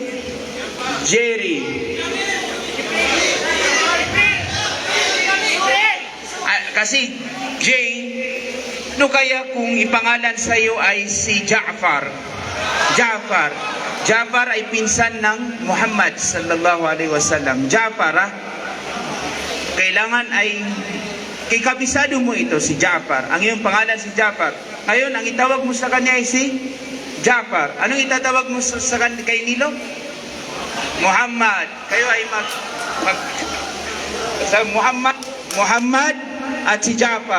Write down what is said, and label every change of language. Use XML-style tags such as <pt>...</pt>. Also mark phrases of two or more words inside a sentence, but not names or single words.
<tl>Jerry. Kasi Jay, ano kaya kung ipangalan sa'yo ay si Ja'far? Ja'far ay pinsan ng Muhammad</tl> <ar>صلى الله عليه وسلم.</ar> <tl>Ja'far, kailangan ay kabisado mo ito, si Ja'far. Ang iyong pangalan si Ja'far. Ngayon, ang itawag mo sa kanya ay si Ja'far. Anong itatawag mo sa kay Nilo? Muhammad. Kayo ay sa Muhammad at si Ja'far.</tl>